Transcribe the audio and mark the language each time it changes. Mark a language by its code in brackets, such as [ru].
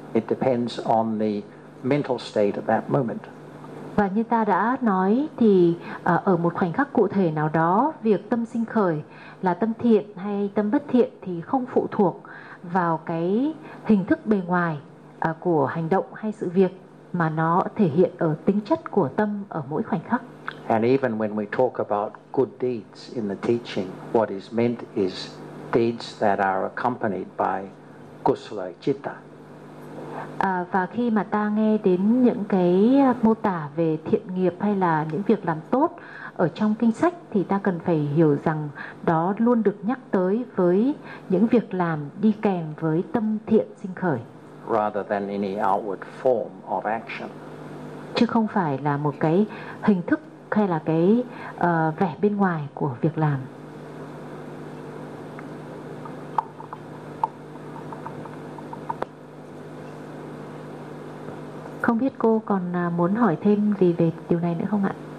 [en] It depends on the mental state at that moment. [vi] Và như ta đã nói thì ở một khoảnh khắc cụ thể nào đó, việc tâm sinh khởi là tâm thiện hay tâm bất thiện thì không phụ thuộc vào cái hình thức bề ngoài của hành động hay sự việc, mà nó thể hiện ở tính chất của tâm ở mỗi khoảnh khắc. [en] And even when we talk about good deeds in the teaching, what is meant is deeds that are accompanied by kusala citta. [vi] Và khi mà ta nghe đến những cái mô tả về thiện nghiệp hay là những việc làm tốt ở trong kinh sách, thì ta cần phải hiểu rằng đó luôn được nhắc tới với những việc làm đi kèm với tâm thiện sinh khởi. [en] Rather than any outward form of action. [vi] chứ không phải là một cái hình thức hay là cái vẻ bên ngoài của việc làm. Không biết cô còn muốn hỏi thêm gì về điều này nữa không ạ?